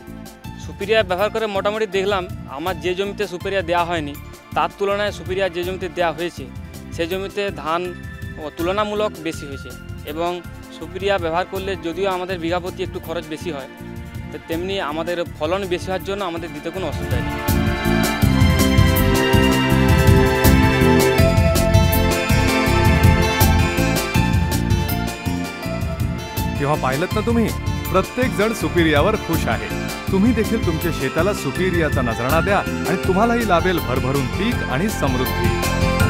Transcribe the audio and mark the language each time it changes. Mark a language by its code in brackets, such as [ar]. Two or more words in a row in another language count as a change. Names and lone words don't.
[bn] সুপিরিয়া ব্যবহার করে মোটামুটি দেখলাম আমার যে জমিতে সুপিরিয়া দেওয়া হয়নি তার তুলনায় সুপিরিয়া যে জমিতে দেওয়া হয়েছে সেই জমিতে ধান তুলনামূলক বেশি হয়েছে এবং সুপিরিয়া ব্যবহার করলে যদিও আমাদের বিঘা প্রতি একটু খরচ বেশি হয় তেমনি আমাদের ফলন বেশি হওয়ার জন্য আমাদের দিতে কোনো অসুবিধা নেই। [mr] तेव्हा पाहिलत ना तुम्ही, प्रत्येक जण सुपीरियावर खुश आहे. तुम्ही देखील तुमच्या शेताला सुपीरियाचा नजराणा द्या आणि तुम्हालाही लाभेल भरभरून पीक आणि समृद्धी.